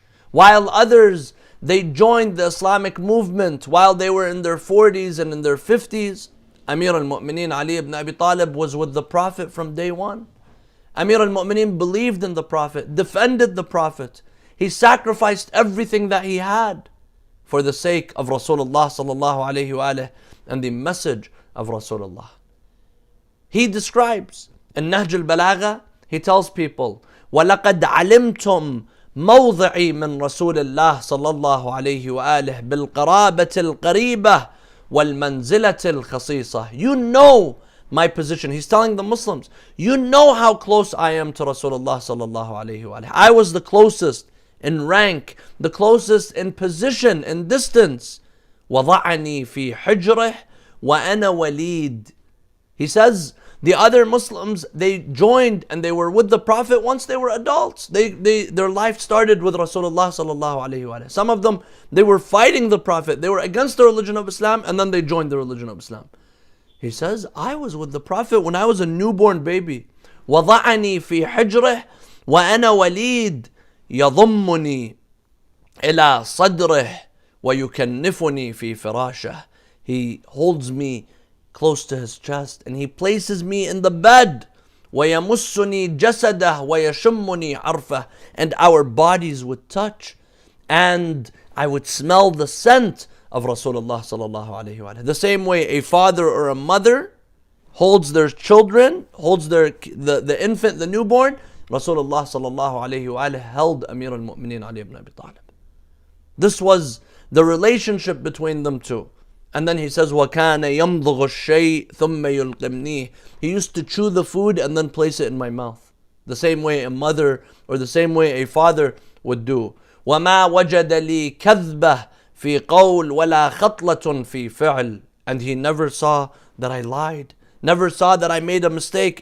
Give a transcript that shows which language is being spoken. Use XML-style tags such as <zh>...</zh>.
<en>While others, they joined the Islamic movement while they were in their 40s and in their 50s, Amir al-Mu'mineen Ali ibn Abi Talib was with the Prophet from day one. Amir al-Mu'mineen believed in the Prophet, defended the Prophet. He sacrificed everything that he had for the sake of Rasulullah sallallahu alayhi wa and the message of Rasulullah. He describes in Nahj al-Balagha, he tells people,</en> <ar>وَلَقَدْ عَلِمْتُمْ مَوْضِعِي مِنْ رَسُولِ اللَّهِ صَلَّى اللَّهُ عَلَيْهِ وَآلِهِ بِالْقَرَابَةِ الْقَرِيبَةِ وَالْمَنْزِلَةِ الْخَصِيصَةِ.</ar> <en>You know my position. He's telling the Muslims, you know how close I am to Rasulullah sallallahu alayhi wa. I was the closest in rank, the closest in position, in distance.</en> <ar>وَضَعَنِي فِي حِجْرِهِ وَأَنَا وَلِيدٌ.</ar> <en>He says, the other Muslims, they joined and they were with the Prophet once they were adults. Their life started with Rasulullah sallallahu alayhi wa. Some of them, they were fighting the Prophet. They were against the religion of Islam, and then they joined the religion of Islam. He says, I was with the Prophet when I was a newborn baby.</en> <ar>وَضَعَنِي فِي حِجْرِهِ وَأَنَا وَلِيدٌ يَضُمُّنِي إِلَى صَدْرِهِ وَيُكَنِّفُنِي فِي فِرَاشِهِ.</ar> <en>He holds me close to his chest, and he places me in the bed.</en> <ar>وَيَمُسُّنِي جَسَدَهُ وَيَشُمُّنِي عَرْفَهُ,</ar> <en>and our bodies would touch, and I would smell the scent of Rasulullah sallallahu alaihi wasallam. The same way a father or a mother holds their children, holds the infant, the newborn, Rasulullah sallallahu alaihi wasallam held Amir al-Mu'mineen Ali ibn Abi Talib. This was the relationship between them two. And then he says,</en> <ar>وَكَانَ يَمْضُغُ الشَّيْء ثُمَّ يُلْقِمْنِيهِ.</ar> <en>He used to chew the food and then place it in my mouth. The same way a mother or the same way a father would do.</en> <ar>وَمَا وَجَدَ لِي كَذْبَةٌ فِي قَوْلٍ وَلَا خَطْلَةٌ فِي فِعْلٍ.</ar> <en>And he never saw that I lied. Never saw that I made a mistake.</en>